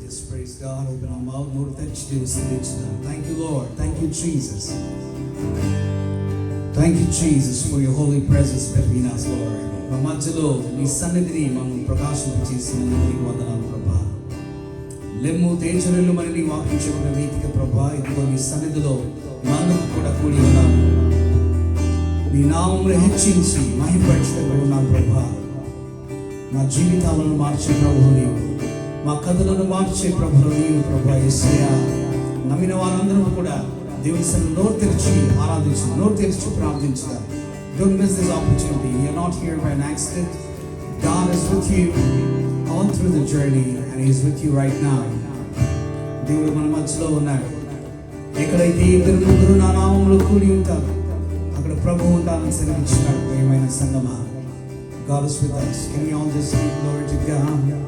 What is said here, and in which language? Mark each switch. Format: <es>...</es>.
<en>Praise God. Open our mouth. Lord, thank you, Lord. Thank you, Jesus. Thank you, Jesus, for your holy presence between us, Lord.</en> <te>మా మధ్యలో నీ సన్నిధిని మనం ప్రకాశింపచేసినందుకు వందనాలు ప్రభా. లెమ్ము తేజరులు మరి నీ వాక్యం చెప్పిన రీతిగా ప్రభా, ఇదిగో నీ సన్నిధిలో మనం కూడా కూడి ఉన్నాము. నీ నామమును హెచ్చించి మహిమపరచుకున్నాం ప్రభా. మా జీవితాలను మార్చే ప్రభువు నీవు, మా కథలను మార్చే ప్రభువు నీవు ప్రభా. యేసయ్యా, నమ్మిన వారందరూ కూడా దేవుని సన్నిధిలో నోరు తెరిచి ఆరాధించు, నోరు తెరిచి ప్రార్థించుగా.</te> <en>Don't miss this opportunity. You're not here by an accident. God is with you all through the journey, and He is with you right now.</en> <te>దేవుడు మన మధ్యలో ఉన్నాడు. ఎక్కడైతే ఇద్దరు ముగ్గురు నా నామములో కూడి ఉంటారు, అక్కడ ప్రభువు ఉంటారని సెలవిచ్చినాడు. ప్రియమైన సంగమా,</te> <en>God is with us. Can we all just give glory to God?</en>